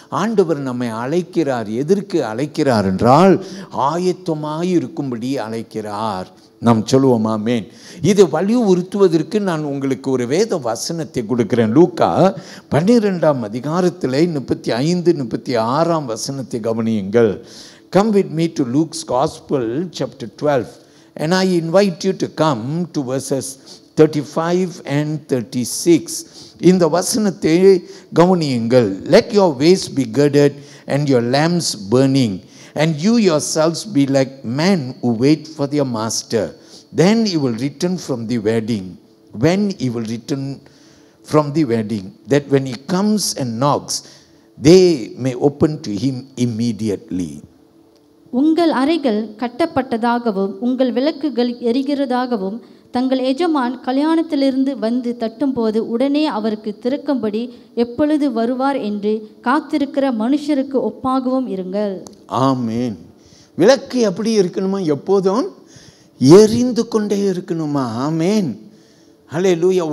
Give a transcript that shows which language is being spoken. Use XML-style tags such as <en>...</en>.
<ta>ஆண்டவர் நம்மை அழைக்கிறார். எதற்கு அழைக்கிறார் என்றால், ஆயத்தமாய் இருக்கும்படி அழைக்கிறார். நாம் சொல்லுவோம் ஆமென். இதை வலியுறுத்துவதற்கு நான் உங்களுக்கு ஒரு வேத வசனத்தை கொடுக்கிறேன். லூக்கா 12ஆம் அதிகாரத்தில் 35, 36 வசனத்தை கவனியுங்கள்.</ta> <en>Come with me to Luke's Gospel, chapter 12. And I invite you to come to verses 35 and 36.</en> <ta>இந்த வசனத்தை கவனியுங்கள்.</ta> <en>Let your waist be girded and your lamps burning, and you yourselves be like men who wait for their master. Then he will return from the wedding. When he will return from the wedding, that when he comes and knocks, they may open to him immediately.</en> <ta>உங்கள் அறைகள் கட்டப்பட்டதாகவும் உங்கள் விளக்குகள் எரிகிறதாகவும் தங்கள் எஜமான் கல்யாணத்திலிருந்து வந்து தட்டும்போது உடனே அவருக்கு திறக்கும்படி எப்பொழுது வருவார் என்று காத்திருக்கிற மனுஷருக்கு ஒப்பாகவும் இருங்கள். ஆமேன். விளக்கு எப்படி இருக்கணுமா? எப்போதும் எரிந்து கொண்டே இருக்கணுமா? ஆமேன். ஹல்லேலூயா.</ta>